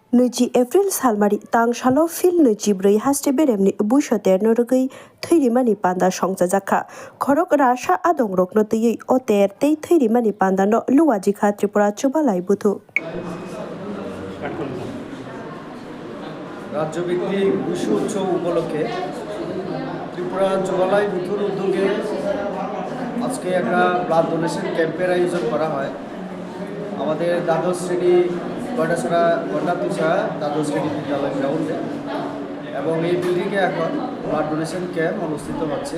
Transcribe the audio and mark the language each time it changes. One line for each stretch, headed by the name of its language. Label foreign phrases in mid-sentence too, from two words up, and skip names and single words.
Kok Borok: नैजि एप्रिल सालमारि तांसालो फिल 24 हास्टे बेरेमनि बुइसते नरगै थैरिमानि पान्दा संजाजाखा खरक राशा आदं रकनो तैयै अतेर तै थैरिमानि पान्दानो लुवाजिखा त्रिपुरा चुबालाय बुथु
Bangla: রাজ্যভিত্তিক বিশ্ব উৎসব উপলক্ষে ত্রিপুরা চুবালাই বুথুর উদ্যোগে আজকে একটা
English: blood donation camp's
Bangla: আয়োজন করা হয় আমাদের দ্বাদশ শ্রেণী গন্ডাতুষা দ্বাদশ শ্রেণী বিদ্যালয় গ্রাউন্ডে এবং এই বিল্ডিংয়ে এখন
English: blood donation camp
Bangla: অনুষ্ঠিত হচ্ছে।